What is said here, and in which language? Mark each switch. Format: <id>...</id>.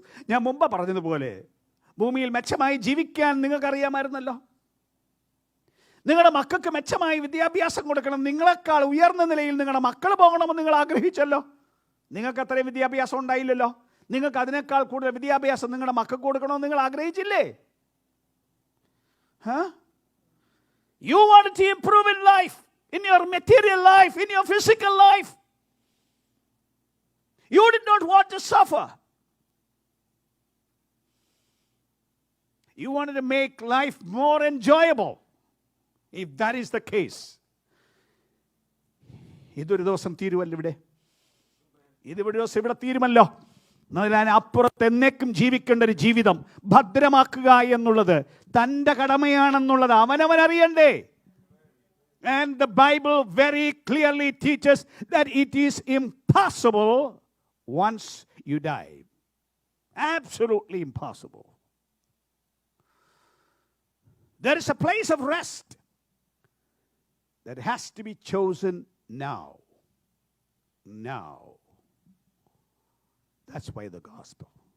<ml>ഞാൻ മുമ്പ് പറഞ്ഞതുപോലെ ഭൂമിയിൽ മെച്ചമായി ജീവിക്കാൻ നിങ്ങൾക്കറിയാമായിരുന്നല്ലോ. നിങ്ങളുടെ മക്കൾക്ക് മെച്ചമായി വിദ്യാഭ്യാസം കൊടുക്കണം, നിങ്ങളെക്കാൾ ഉയർന്ന നിലയിൽ നിങ്ങളുടെ മക്കൾ പോകണമെന്ന് നിങ്ങൾ ആഗ്രഹിച്ചല്ലോ. നിങ്ങൾക്ക് അത്രയും വിദ്യാഭ്യാസം ഉണ്ടായില്ലല്ലോ. നിങ്ങൾക്ക് അതിനേക്കാൾ കൂടുതൽ വിദ്യാഭ്യാസം നിങ്ങളുടെ മക്കൾക്ക് കൊടുക്കണമെന്ന് നിങ്ങൾ ആഗ്രഹിച്ചില്ലേ?</ml> <en>You wanted to improve in life, in your material life, in your physical life. You did not want to suffer. You wanted to make life more enjoyable. If that is the case,</en> <ml>ഇതൊരു ദിവസം തീരുമല്ലോ ഇവിടെ. ഇതൊരു ദിവസം ഇവിടെ തീരുമല്ലോ. എന്നാൽ അപ്പുറത്ത് എന്നേക്കും ജീവിക്കേണ്ട ഒരു ജീവിതം ഭദ്രമാക്കുക എന്നുള്ളത് തൻ്റെ കടമയാണെന്നുള്ളത് അവനവൻ അറിയണ്ടേ?</ml> <en>And the Bible very clearly teaches that it is impossible once you die. Absolutely impossible. There is a place of rest that has to be chosen now. Now. That's why the gospel.</en>